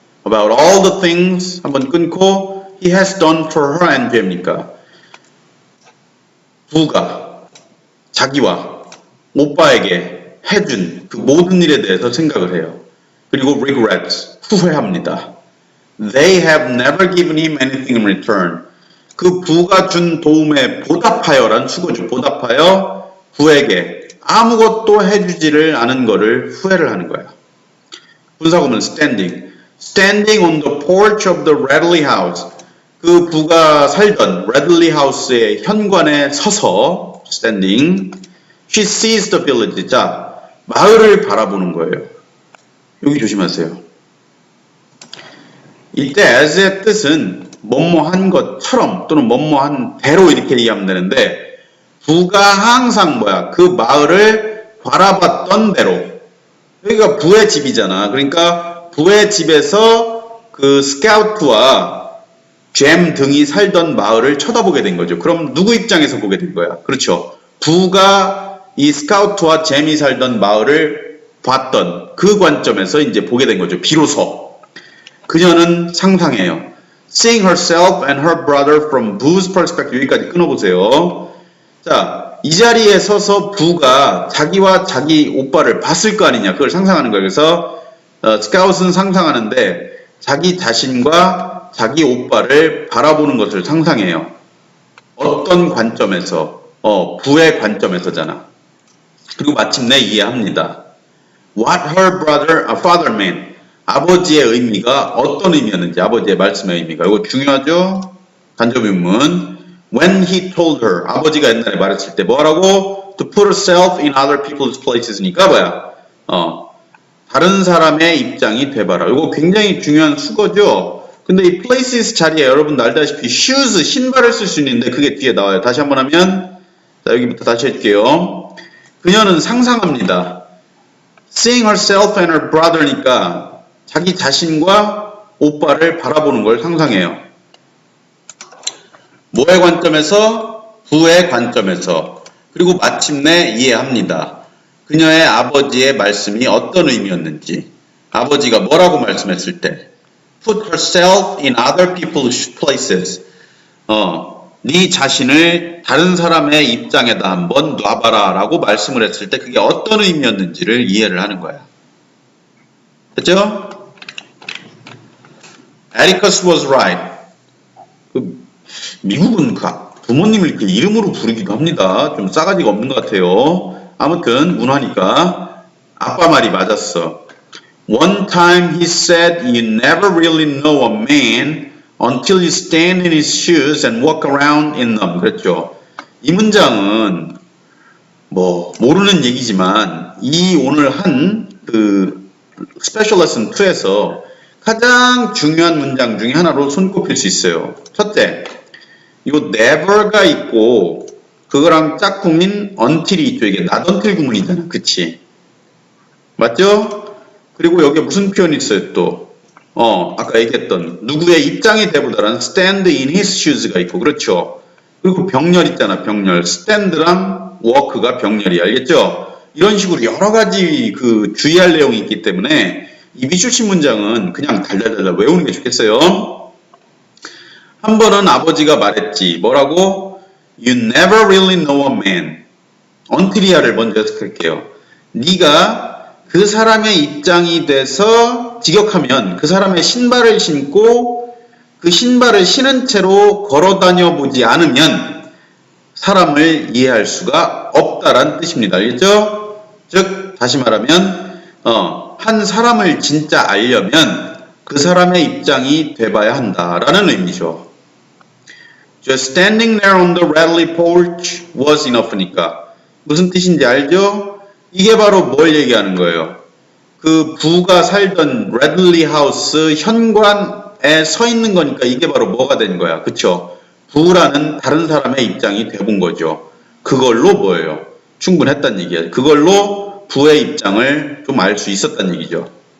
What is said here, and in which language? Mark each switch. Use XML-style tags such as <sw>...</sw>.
<en>About all the things,</en> <ko>한번 끊고</ko> <en>he has done for her and Jam</en> <ko>니까 부가 자기와 오빠에게 해준 그 모든 일에 대해서 생각을 해요. 그리고 regrets, 후회합니다.</ko> <en>They have never given him anything in return.</en> <ko>그 부가 준 도움에 보답하여란 수고죠. 보답하여 부에게 아무것도 해주지를 않은 거를 후회를 하는 거야.</ko> <en>분사구문 standing. Standing on the porch of the Radley house.</en> <ko>그 부가 살던 레들리 하우스의 현관에 서서</ko> <en>standing, she sees the village.</en> <ko>자, 마을을 바라보는 거예요. 여기 조심하세요. 이때 as의 뜻은 뭐뭐한 것처럼 또는 뭐뭐한 대로 이렇게 이해하면 되는데 부가 항상 그 마을을 바라봤던 대로. 여기가 부의 집이잖아. 그러니까 부의 집에서 그 스카우트와 잼 등이 살던 마을을 쳐다보게 된 거죠. 그럼 누구 입장에서 보게 된 거야? 그렇죠. 부가 이 스카우트와 잼이 살던 마을을 봤던 그 관점에서 이제 보게 된 거죠. 비로소. 그녀는 상상해요.</ko> <en>Seeing herself and her brother from Bu's perspective.</en> <ko>여기까지 끊어보세요. 자, 이 자리에 서서 부가 자기와 자기 오빠를 봤을 거 아니냐. 그걸 상상하는 거예요. 그래서 스카웃은 상상하는데 자기 자신과 자기 오빠를 바라보는 것을 상상해요. 어떤 관점에서? 부의 관점에서잖아. 그리고 마침내 이해합니다.</ko> <en>What her father meant.</en> <ko>아버지의 의미가 어떤 의미였는지, 아버지의 말씀의 의미가. 이거 중요하죠? 간접의문.</ko> <en>When he told her,</en> <ko>아버지가 옛날에 말했을 때 뭐라고?</ko> <en>To put herself in other people's places니까</en> <ko>뭐야? 다른 사람의 입장이 돼봐라. 이거 굉장히 중요한 수거죠? 근데 이 places 자리에 여러분도 알다시피 shoes, 신발을 쓸 수 있는데 그게 뒤에 나와요. 다시 한번 하면, 자, 여기부터 다시 해줄게요. 그녀는 상상합니다.</ko> <en>Seeing herself and her brother</en> <ko>니까 자기 자신과 오빠를 바라보는 걸 상상해요. 뭐의 관점에서? 부의 관점에서. 그리고 마침내 이해합니다. 그녀의 아버지의 말씀이 어떤 의미였는지. 아버지가 뭐라고 말씀했을 때</ko> <en>Put herself in other people's places.</en> <ko>네 자신을 다른 사람의 입장에다 한번 놔봐라 라고 말씀을 했을 때 그게 어떤 의미였는지를 이해를 하는 거야. 됐죠?</ko> <en>Atticus was right.</en> <ko>미국은 부모님을 이렇게 이름으로 부르기도 합니다. 좀 싸가지가 없는 것 같아요. 아무튼 문화니까 아빠 말이 맞았어.</ko> <en>One time he said, you never really know a man until you stand in his shoes and walk around in them.</en> <ko>그랬죠. 이 문장은 모르는 얘기지만 이 오늘 한 스페셜 레슨 2에서 가장 중요한 문장 중에 하나로 손꼽힐 수 있어요. 첫째, 이거 never가 있고 그거랑 짝꿍인 until이 있죠. 이게 not until 구문이잖아. 그치? 맞죠? 그리고 여기에 무슨 표현이 있어요 또? 아까 얘기했던 누구의 입장이 되보다라는 stand in his shoes가 있고 그렇죠? 그리고 병렬 있잖아. 병렬. stand랑 walk가 병렬이 알겠죠? 이런 식으로 여러 가지 주의할 내용이 있기 때문에 이 미술신 문장은 그냥 달달달달 외우는 게 좋겠어요. 한 번은 아버지가 말했지. 뭐라고?</ko> <en>You never really know a man.</en> <ko>until이야를 먼저 해석할게요. 네가 그 사람의 입장이 돼서 직역하면 그 사람의 신발을 신고 그 신발을 신은 채로 걸어다녀 보지 않으면 사람을 이해할 수가 없다라는 뜻입니다. 알겠죠? 즉 다시 말하면 한 사람을 진짜 알려면 그 사람의 입장이 돼봐야 한다라는 의미죠.</ko> <en>Just standing there on the Radley porch was enough니까</en> <ko>무슨 뜻인지 알죠? 이게 바로 뭘 얘기하는 거예요? 그 부가 살던 레들리 하우스 현관에 서 있는 거니까 이게 바로 뭐가 된 거야? 그쵸? 부라는 다른 사람의 입장이 돼본 거죠. 그걸로 뭐예요? 충분했단 얘기야. 그걸로 부의 입장을 좀 알 수 있었단 얘기죠.</ko>